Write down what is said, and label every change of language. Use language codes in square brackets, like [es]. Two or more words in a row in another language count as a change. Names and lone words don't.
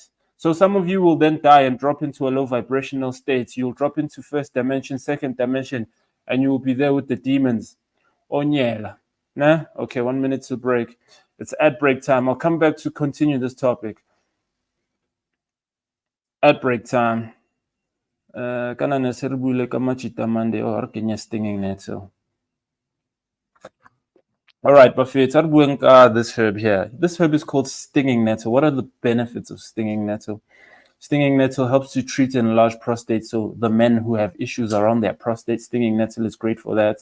[en] So some of you will then die and drop into a low vibrational state. You'll drop into first dimension, second dimension, and you will be there with the demons. Onyela. Nah? Okay, 1 minute to break. It's ad break time. I'll come back to continue this topic. Ad break time. [tn] Kana ne se re buile ka Machita or Kenya [en] stinging net [tn] so. [en] All right, Buffet, this herb here. This herb is called stinging nettle. What are the benefits of stinging nettle? Stinging nettle helps to treat enlarged prostate. So the men who have issues around their prostate, stinging nettle is great for that.